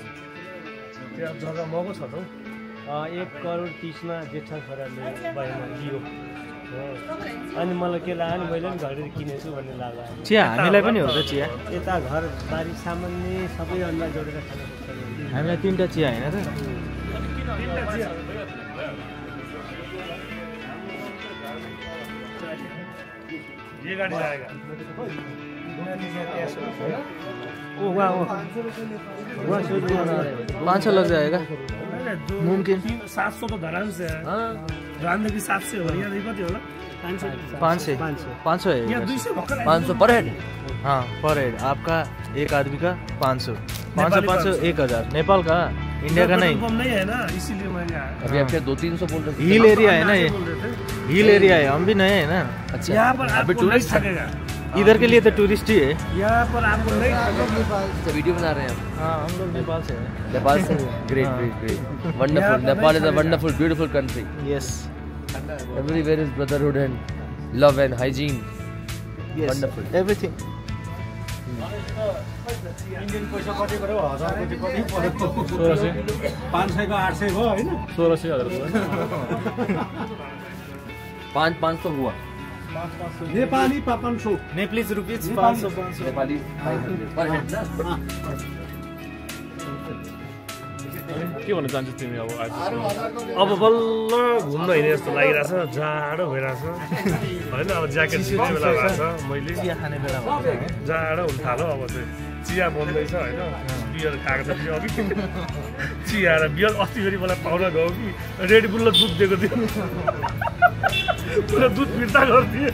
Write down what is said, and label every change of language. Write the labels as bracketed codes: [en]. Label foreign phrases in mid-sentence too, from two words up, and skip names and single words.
[ne] त्यो जग्गा महँगो छ त हौ। 1 करोड 30 मा जेठा छोराले बाहिरमा लियो। अनि मलाई के लाग्यो नि मैले पनि घडी किनेछु भन्ने लाग्यो चिया हामीलाई पनि हो त चिया यता घर बारी सामान्य सबै अन्डा जोडेर खानु पर्छ हामीलाई 3टा चिया हैन त [hi] ये गाड़ी जाएगा ओ वाह वाह 500 लग जाएगा मुमकिन 700 तो धरान से है [ne] धरान देखि 700 हो यहाँ देखि कति होला [hi] 500 है [ne] यहाँ 200 भक्कर [hi] 500 [en] per head [hi] हाँ [en] per head [hi] आपका एक आदमी का 500 500 1000 नेपाल का इंडिया का नहीं नहीं है ना इसीलिए मैंने आया अभी आपके 200-300 बोल रहे [en] hill area [hi] है ना ये [en] hill area [hi] है हम भी नए हैं ना अच्छा यहाँ पर अभी आपको टूरिस्ट नहीं ठगेगा इधर के लिए तो टूरिस्ट ही है यहाँ पर आपको नहीं ठगेगा से वीडियो बना रहे हैं हम हाँ हम लोग नेपाल से हैं नेपाल से [en] great great great wonderful Nepal is a wonderful beautiful country यस everywhere is brotherhood and love and hygiene wonderful एभ्रिथिङ [ne] इन्डियन पैसा कति गर्यो 1000 कति कति पर्यो 500 को 800 भयो हैन [hi] 500 हुआ नेपाली 500 [en] Nepalese rupees 500 [hi] नेपाली 500 पर हेड ना [ne] के भन्न चाहन्छौ तिमी अब आज अब बल्ल घुम्न हिँडे जस्तो लागिरहेछ जाडो भइरहेछ हैन अब ज्याकेट सिक्ने बेला भएको छ मैले चिया खाने बेला जाडो हुन थाल्यो अब चाहिँ चिया बन्दैछ हैन बियर खाएको छ कि अघि चिया र बियर अस्ति फेरि मलाई पाउन गयो कि रेड बुल र दुध दिएको थियो पुरा दुध फिर्ता गरिदिए